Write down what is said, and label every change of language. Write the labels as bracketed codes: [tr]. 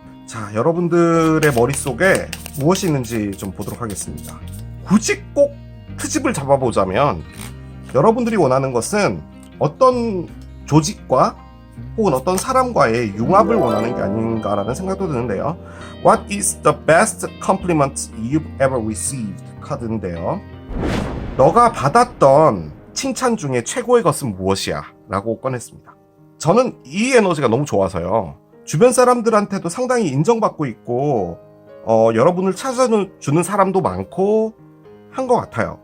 [ko] 자, 여러분들의 머릿속에 무엇이 있는지 좀 보도록 하겠습니다. 굳이 꼭 트집을 잡아보자면 여러분들이 원하는 것은 어떤 조직과 혹은 어떤 사람과의 융합을 원하는 게 아닌가라는 생각도 드는데요. [en] What is the best compliment you've ever received? [ko] 카드인데요. 너가 받았던 칭찬 중에 최고의 것은 무엇이야? 라고 꺼냈습니다. 저는 이 에너지가 너무 좋아서요. 주변 사람들한테도 상당히 인정받고 있고 여러분을 찾아주는 사람도 많고 한 것 같아요.